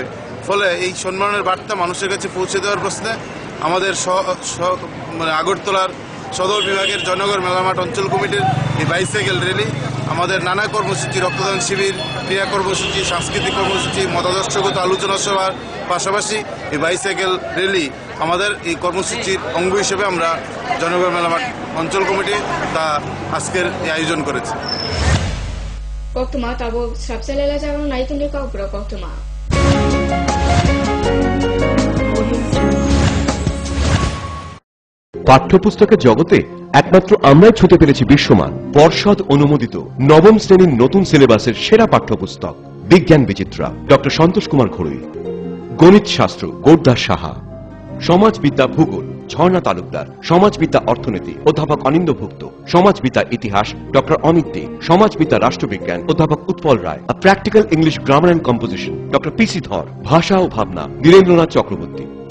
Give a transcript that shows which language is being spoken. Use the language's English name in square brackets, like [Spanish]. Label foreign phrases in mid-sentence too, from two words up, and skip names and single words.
[Bangla] ফলে এই সম্মেলনের বার্তা মানুষের কাছে পৌঁছে দেওয়ার প্রশ্নে আমাদের আগরতলার সদর বিভাগের জয়নগর মেলামাঠ অঞ্চল কমিটির এই [English] bicycle rally, [Bangla] আমাদের নানা কর্মসূচি, রক্তদান শিবির, ক্রীড়া কর্মসূচি, সাংস্কৃতিক কর্মসূচি, মতাদর্শগত আলোচনা সভার পাশাপাশি এই [English] bicycle rally [Bangla] আমাদের এই কর্মসূচির অঙ্গ হিসেবে আমরা জয়নগর মেলামাঠ অঞ্চল কমিটি তা আজকের এই আয়োজন করেছে। [Kok Borok] Koktuma tabo srapselela jago naituni kaupura koktuma. [Bangla] পাঠ্যপুস্তকের জগতে একমাত্র আমরাই ছুঁতে পেরেছি বিশ্বমান পর্ষদ অনুমোদিত নবম শ্রেণীর নতুন সিলেবাসের সেরা পাঠ্যপুস্তক বিজ্ঞান বিচিত্রা ডক্টর সন্তোষ কুমার ঘড়ুই, গণিত শাস্ত্র গোরদাস সাহা, সমাজবিদ্যা ভূগোল ঝর্ণা তালুকদার, সমাজবিদ্যা অর্থনীতি অধ্যাপক অনিন্দ্যভুক্ত, সমাজবিদ্যা ইতিহাস ডক্টর অমিত দে, সমাজবিদ্যা রাষ্ট্রবিজ্ঞান অধ্যাপক উৎপল রায়, প্র্যাকটিক্যাল ইংলিশ গ্রামার অ্যান্ড কম্পোজিশন ডক্টর পিসি ধর, ভাষা ও ভাবনা বীরেন্দ্রনাথ চক্রবর্তী।